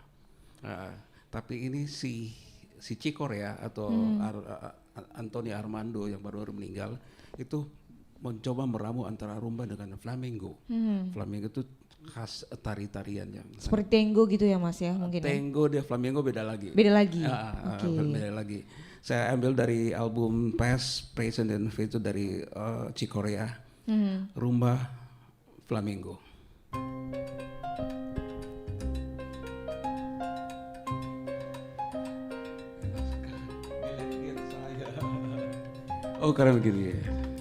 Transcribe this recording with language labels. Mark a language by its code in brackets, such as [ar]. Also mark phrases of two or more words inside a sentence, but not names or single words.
[id] Tapi ini si Cikor ya, atau Anthony Armando yang baru meninggal, itu mencoba meramu antara rumba dengan flamenco. Flamenco itu khas tari-tarian yang seperti tango gitu ya Mas ya mungkin. Tango dia flamenco beda lagi. Beda lagi. Beda lagi. Saya ambil dari album Past, Present and Future dari Cikor ya. Rumba flamenco. Oh karena begini ya.